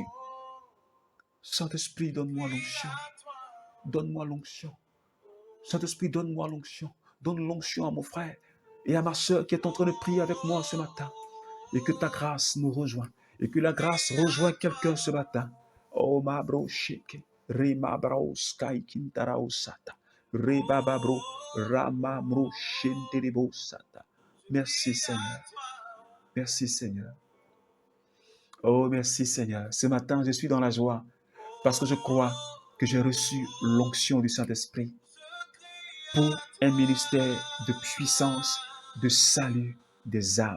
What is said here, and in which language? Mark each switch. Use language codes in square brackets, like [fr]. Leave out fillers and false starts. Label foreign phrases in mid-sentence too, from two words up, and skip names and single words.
[fr] Saint-Esprit, donne-moi l'onction. Donne-moi l'onction. Saint-Esprit, donne-moi l'onction. Donne l'onction à mon frère et à ma soeur qui est en train de prier avec moi ce matin. Et que ta grâce nous rejoigne. Et que la grâce rejoigne quelqu'un ce matin. Oh ma bro shake. Rema bro sky kintarao sata. Reba babro rama mro shenterebo sata. Merci Seigneur. Merci Seigneur. Oh merci Seigneur. Ce matin je suis dans la joie. Parce que je crois que j'ai reçu l'onction du Saint-Esprit pour un ministère de puissance, de salut des âmes.